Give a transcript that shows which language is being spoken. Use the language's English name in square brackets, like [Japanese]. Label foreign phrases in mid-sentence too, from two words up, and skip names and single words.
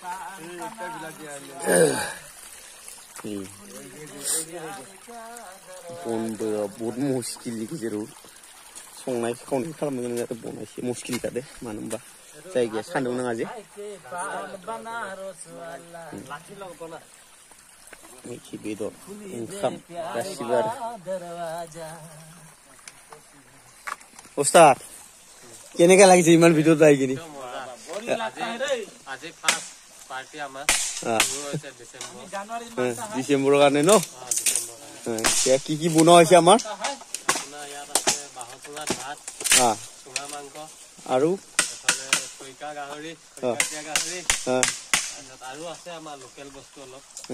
[Bodo] बनबो बहुद मुस्किलनि गेजेराव संनाय खावनाय खालामनो गोनां जादों बना एसे मुस्किल जादों मानो होनबा जायगाया सान्दुं नाङा जे मैखि बेदर ओंखाम गासिबो आरो [Assamese] उस्ताद কেনেকা লাগিছে ইমান ভিতৰত যাই কিনি আজি [English] first party [Assamese] আমাৰ ডিসেম্বৰৰ কাৰণে ন কি কি বনোৱা হৈছে আমাৰ ইয়াত আছে বাঁহৰ চুঙাত ভাত চুঙা মাংস আৰু খৈকা গাহৰি আৰু আছে আমাৰ লোকেল বস্তু অলপ